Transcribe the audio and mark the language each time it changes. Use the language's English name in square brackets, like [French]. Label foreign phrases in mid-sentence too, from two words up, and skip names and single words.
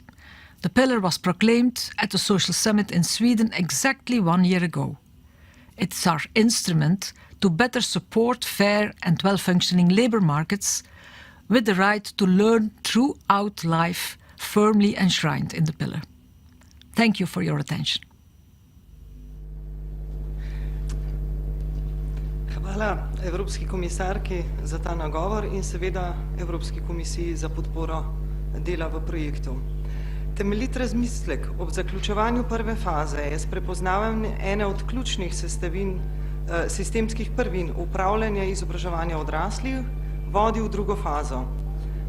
[English] The pillar was proclaimed at the Social Summit in Sweden exactly 1 year ago. It's our instrument to better support fair and well-functioning labour markets with the right to learn throughout life firmly enshrined in the pillar. Thank you for your attention. [Slovenian] Hvala Evropski komisarki za ta nagovor in seveda Evropski komisiji za podporo dela v projektu. Temeljit razmislek ob zaključevanju prve faze je s prepoznavanjem ene od ključnih sestavin sistemskih prvin upravljanja izobraževanja odraslih vodil v drugo fazo.